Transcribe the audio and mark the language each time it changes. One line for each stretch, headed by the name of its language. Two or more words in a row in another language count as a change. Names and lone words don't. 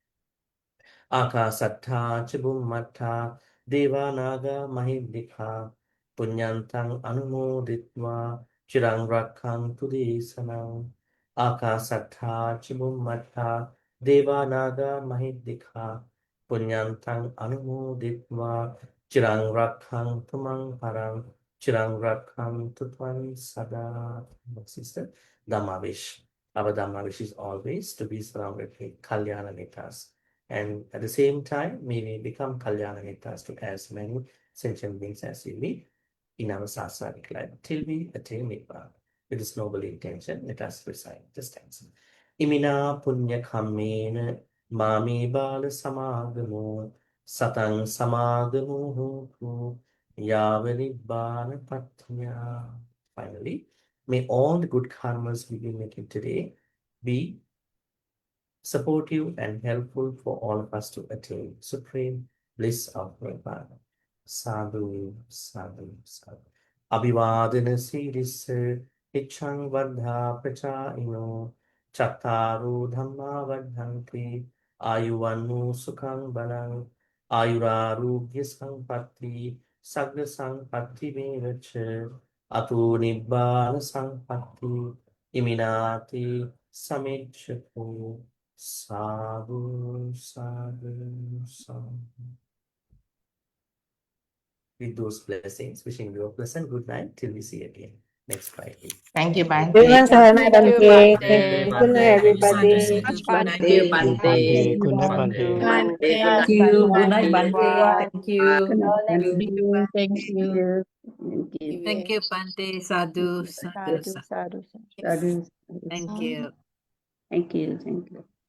Pali: Akasattha ca Bhummattha Devanaga Mahindika Punyantang Anumoditva Chirang Rakkhantu Desanam. Akasattha ca Bhummattha Devanaga Mahindika Punyantang Anumoditva Chirang Rakkhantu Mang Parang Chirang Rakkhantu Tvam Sada.
English: Sister, Dhammavish. Our Dhammavish is always to be surrounded with Kalyanamitas. And at the same time, may we become Kalyanamitas to as many sentient beings as we meet in our sasanic life till we attain Nibbana. With this noble intention, let us recite the stanza.
Pali: Imina punya kammena mami bala samagamo Satang samagamo hotu yavanibbana patnya.
English: Finally, may all the good karmas we be making today be supportive and helpful for all of us to attain supreme bliss of Nibbana.
Pali: Sadhu, sadhu, sadhu. Abhivadana siddhissa ichchang vardha prachayino chattaru dhamma vardhanti ayuvannu sukhang balang ayurarogya sampatti sagga sampatti mevacha ato nibbana sampatti iminati samicchatu. Sadhu, sadhu, sadhu.
English: With those blessings, wishing you a pleasant good night till we see again next Friday. Thank you, Everyone Bante. have Thank you, Bante. Bante. Good night, everybody. Sadhu, Bante. Thank you, Bante. Good night, Bante. Bante. Thank you. Good night, Bante. Thank you. Good night, Thank thank you. you. Thank Thank you. you. Thank you. Thank you,
Pali: Bante. Sadhu, sadhu, Sadhu, sadhu. sadhu, sadhu. Sadhu, sadhu.
English: Thank you. Thank you. Thank you.